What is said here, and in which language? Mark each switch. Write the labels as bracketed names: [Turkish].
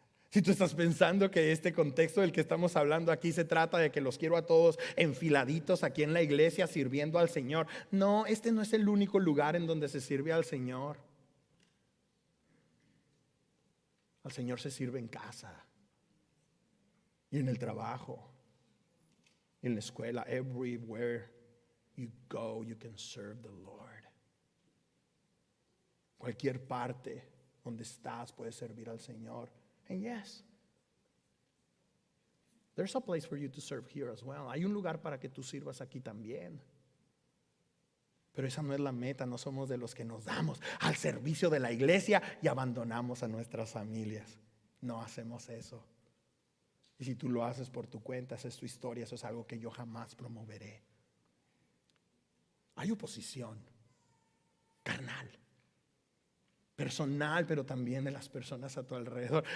[Spanish] Si tú estás pensando que este contexto del que estamos hablando aquí se trata de que los quiero a todos enfiladitos aquí en la iglesia sirviendo al Señor. No, este no es el único lugar en donde se sirve al Señor. Al Señor se sirve en casa y en el trabajo, en la escuela. [English] Everywhere you go, you can serve the Lord. [Spanish] Cualquier parte donde estás puedes servir al Señor. [English] And yes, there's a place for you to serve here as well. [Spanish] Hay un lugar para que tú sirvas aquí también. Pero esa no es la meta. No somos de los que nos damos al servicio de la iglesia y abandonamos a nuestras familias. No hacemos eso. Y si tú lo haces por tu cuenta, esa es tu historia. Eso es algo que yo jamás promoveré. Hay oposición carnal, personal, pero también de las personas a tu alrededor.